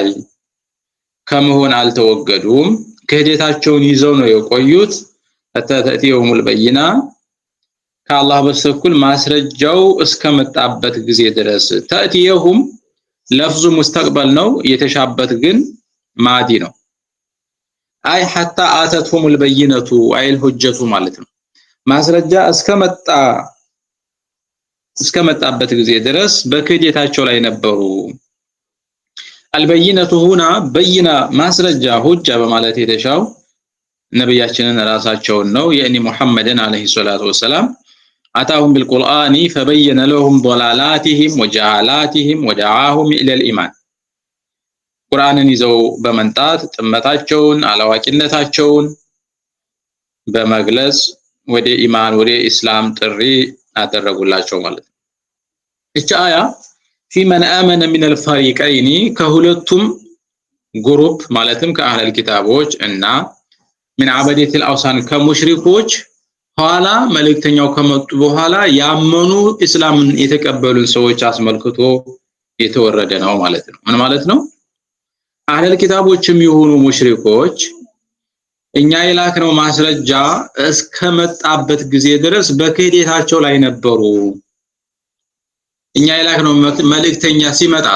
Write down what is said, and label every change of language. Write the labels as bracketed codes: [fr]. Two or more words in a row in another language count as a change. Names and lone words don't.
[am] ከመሆን አልተወገዱም። ክህደታቸውን ይዘው ነው የቆዩት። [ar] تأتيهم البينة [am] ከአላህ በኩል ማስረጃው እስከመጣበት ጊዜ ድረስ [ar] تأتيهم لفظه مستقبل [am] ነው የተሻበት ግን ማዲ ነው። [ar] أي حتى أتتهم البينة أي الحجة [am] ማለት ነው። ማስረጃ እስከመጣበት ጊዜ ድረስ በክህደታቸው ላይ ነበሩ። [ar] البينة هنا بينة [am] ማስረጃ ሁጃ በማለት የተሻው ነብያችንን ራሳቸውን ነው የኒ ሙሐመድን [ar] عليه الصلاة والسلام أتاهم بالقرآن فبين لهم ضلالاتهم وجهالاتهم ودعاهم الى الايمان [am] ቁርአንን ይዘው በመንጣት ጥመታቸውን አላዋቂነታቸውን በመግለጽ ወደ ኢማን ወደ እስላም ጥሪ አደረጉላቸው ማለት ነው። እቺ አያ [ar] في من آمن من [am] الفريقين ከሁለቱም ግሩፕ ማለትም ከአህለል ኪታቦች እና [ar] من عبادة الأوثان [am] كمشركوች ኋላ መልእክተኛው ከመጡ በኋላ ያመኑ እስላምን የተቀበሉ ሰዎች አስመልክቶ የተወረደ ነው ማለት ነው። ምን ማለት ነው? አህለል ኪታቦችም የሆኑ ሙሽሪኮች እኛ የላክነው ማስረጃ እስከመጣበት ጊዜ ድረስ በክህደታቸው ላይ ነበሩ። እኛ የላክነው መልእክተኛ ሲመጣስ